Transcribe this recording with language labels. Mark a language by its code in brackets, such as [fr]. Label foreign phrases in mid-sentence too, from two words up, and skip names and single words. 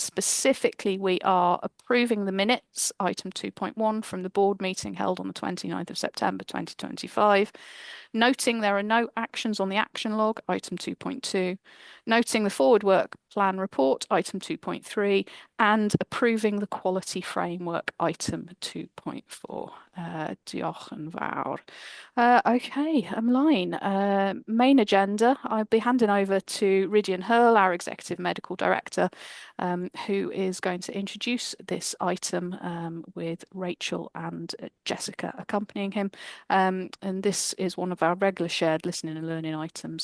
[en] Specifically, we are approving the minutes, item 2.1 from the board meeting held on the 29th of September 2025. Noting there are no actions on the action log, item 2.2, noting the forward work plan report, item 2.3, and approving the quality framework, item 2.4. [cy] Diolch yn fawr. Okay, ymlaen. [en] Main agenda, I'll be handing over to Rydian Hurl, our Executive Medical Director, who is going to introduce this item with Rachel and Jessica accompanying him. And this is one of our regular shared listening and learning items.